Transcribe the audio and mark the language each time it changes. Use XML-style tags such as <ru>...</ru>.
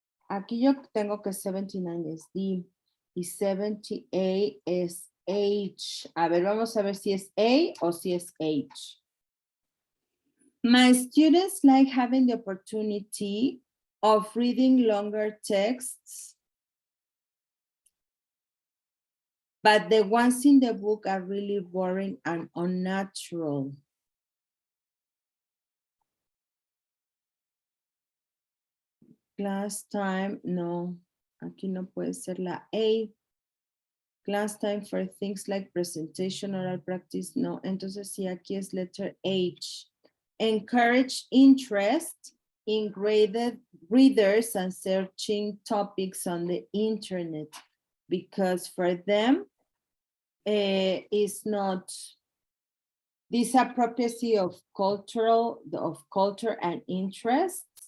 <es>Aquí yo tengo que 79 es D y 78 es H. A ver, vamos a ver si es A o si es H.</es> <en>My students like having the opportunity of reading longer texts, but the ones in the book are really boring and unnatural. Class time,</en> <es>no, aquí no puede ser la A.</es> <en>Class time for things like presentation, oral practice, no.</en> <es>Entonces, sí, aquí es letter H.</es> <en>Encourage interest in graded readers and searching topics on the internet, because for them, it's not this appropriacy of culture and interests.</en>